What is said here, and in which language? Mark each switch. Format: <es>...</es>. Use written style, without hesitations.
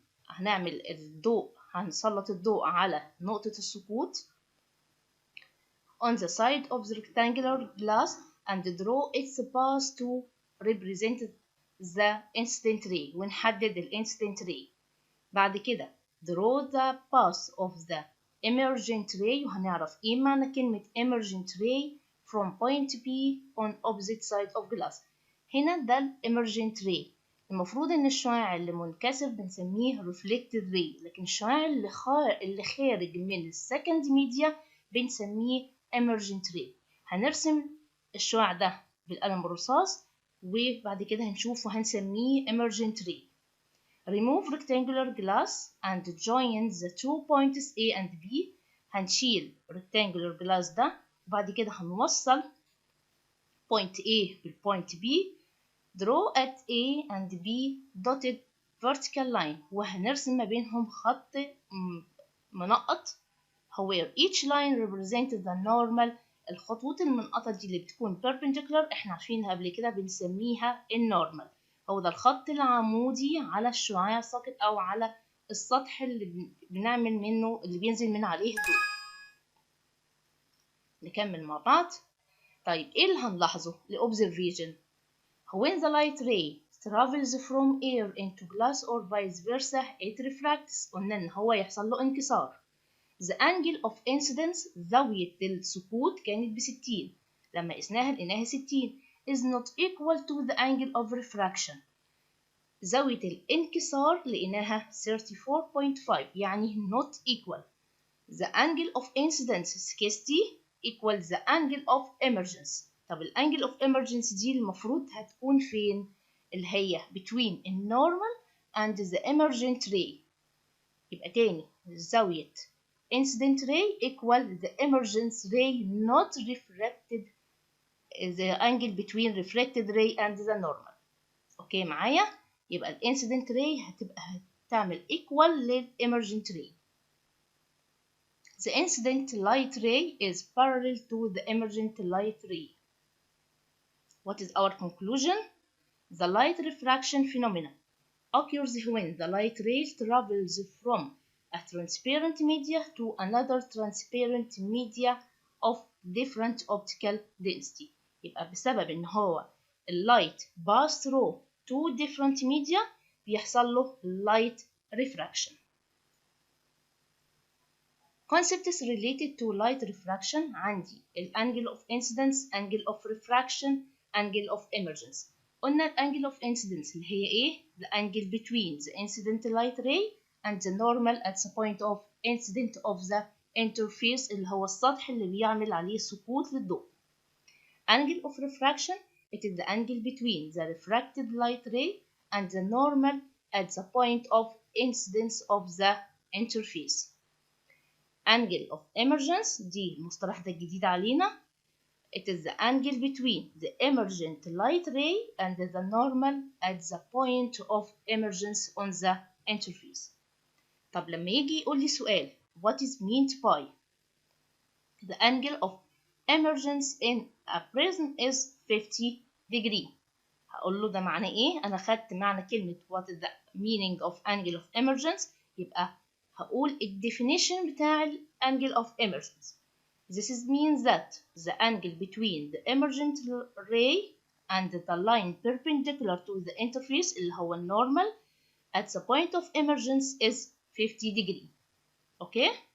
<ar>هنعمل الضوء، هنسلط الضوء على نقطة السقوط</ar> <en>on the side of the rectangular glass and draw its path to represent the incident ray.</en> <ar>ونحدد ال</ar> <en>incident ray.</en> <ar>بعد كده</ar> <en>draw the path of the emergent ray،</en> <ar>وهنعرف ايه معنى كلمة</ar> <en>emergent ray from point B on opposite side of glass.</en> <ar>هنا ده ال emergent ray. المفروض ان الشعاع اللي منكسر بنسميه reflected ray، لكن الشعاع اللي خارج من السكند ميديا بنسميه emergent ray. هنرسم الشعاع ده بالقلم الرصاص وبعد كده هنشوفه هنسميه emergent ray.</ar> <en>Remove rectangular glass and join the 2 points A and B.</en> <ar>هنشيل rectangular glass ده وبعد كده هنوصل point A بالpoint B.</ar> <en>Draw at A and B dotted vertical line،</en> <ar>وهنرسم ما بينهم خط منقط.</ar> <en>where each line represents the normal.</en> <ar>الخطوط المنقطة دي اللي بتكون perpendicular احنا عارفينها قبل كده بنسميها النورمال. هو ده الخط العمودي على الشعاع الساقط أو على السطح اللي بنعمل منه اللي بينزل من عليه الضوء. نكمل مع بعض. طيب ايه اللي هنلاحظه؟ الobservation.</ar> <en>when the light ray travels from air into glass or vice versa it refracts.</en> <ar>قلنا ان هو يحصل له انكسار.</ar> <en>the angle of incidence</en> <ar>زاوية السقوط كانت ب60، لما قسناها لقيناها</ar> <en>60 is not equal to the angle of refraction.</en> <ar>زاوية الانكسار لقيناها 34.5 يعني</ar> <en>not equal. the angle of incidence 60 equals the angle of emergence.</en> <ar>طب الانجل of emergence دي المفروض هتكون فين؟ اللي هي between النورمال</ar> <en>and the emergent ray.</en> <ar>يبقى تاني زاوية</ar> <en>incident ray equal the emergence ray not refracted the angle between reflected ray and the normal.</en> <ar>اوكي معايا؟ يبقى ال incident ray هتعمل equal لل emergent ray.</ar> <en>The incident light ray is parallel to the emergent light ray. What is our conclusion? The light refraction phenomenon occurs when the light ray travels from a transparent media to another transparent media of different optical density.</en> <ar>يبقى بسبب ان هو اللايت</ar> <en>pass through two different media</en> <ar>بيحصل له light refraction.</ar> <en>Concepts related to light refraction</en> <ar>عندي</ar> <en>angle of incidence, angle of refraction, angle of emergence.</en> <ar>قلنا</ar> <en>angle of incidence</en> <ar>اللي هي ايه؟</ar> <en>the angle between the incident light ray and the normal at the point of incident of the interface</en> <ar>اللي هو السطح اللي بيعمل عليه سقوط للضوء.</ar> <en>Angle of refraction it is the angle between the refracted light ray and the normal at the point of incidence of the interface.</en> <ar>Angle of emergence دي المصطلح ده الجديد علينا.</ar> <en>It is the angle between the emergent light ray and the normal at the point of emergence on the interface.</en> <ar>طب لما يجي يقول لي سؤال</ar> <en>what is meant by the angle of emergence in a prism is 50 degree.</en> <ar>هقول له ده معنى ايه؟ انا خدت معنى كلمة</ar> <en>what is the meaning of angle of emergence،</en> <ar>يبقى هقول الديفينيشن بتاع ال angle of emergence.</ar> <en>This means that the angle between the emergent ray and the line perpendicular to the interface</en> <ar>اللي هو</ar> <en>normal at the point of emergence is 50 degree. Okay?</en>